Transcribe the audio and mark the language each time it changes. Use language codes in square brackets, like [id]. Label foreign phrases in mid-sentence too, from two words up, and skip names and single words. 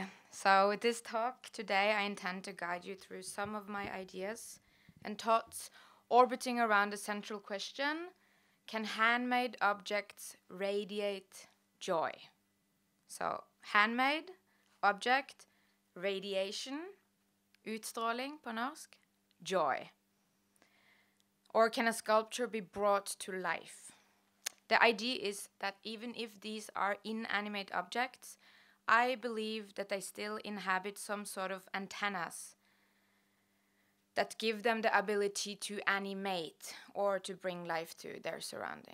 [en] So with this talk today, I intend to guide you through some of my ideas and thoughts orbiting around the central question: can handmade objects radiate joy? So, handmade, object, radiation, [no] utstråling på norsk, [en] joy. Or can a sculpture be brought to life? The idea is that even if these are inanimate objects, I believe that they still inhabit some sort of antennas that give them the ability to animate or to bring life to their surroundings.